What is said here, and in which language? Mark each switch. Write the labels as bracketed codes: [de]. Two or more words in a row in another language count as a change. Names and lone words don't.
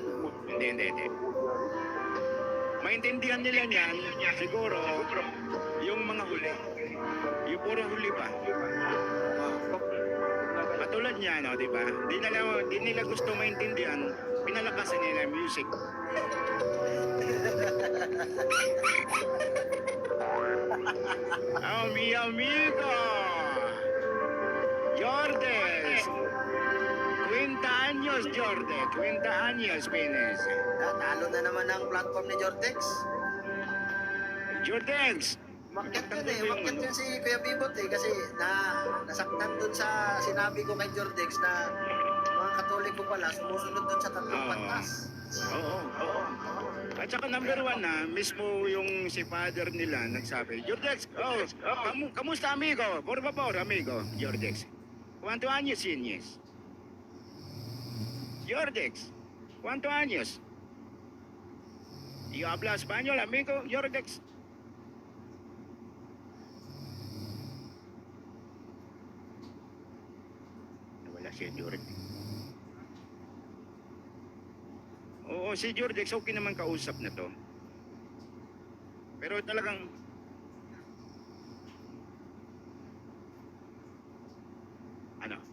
[tl] Hindi. Maintindihan nila niyan, siguro, yung mga huli. Yung puro huli pa. Katulad niya, no, di ba? Di nila gusto maintindihan, pinalakasan nila yung music. [es] Oh, mi amigo! Jordes! 50 años, Jordes. 50 años, Pines. [tl] Talo na naman ang platform ni Jordex. Jordes! Umakyat yun si Kuya Bibot kasi nasaktan dun sa sinabi ko kay Jordex na mga Katoliko pala sumusunod dun sa tatlong Oo. pantas. Oo. At saka number 1 na, mismo yung si father nila nagsabi, Jordex, kamusta amigo? [es] Por favor, amigo, Jordex. ¿Cuántos años tienes? Jordex, ¿cuántos años? ¿Y habla español, amigo, Jordex? [tl] Wala si Jordex. Oo, si Jordex, okay naman kausap na to. Pero talagang... Ano?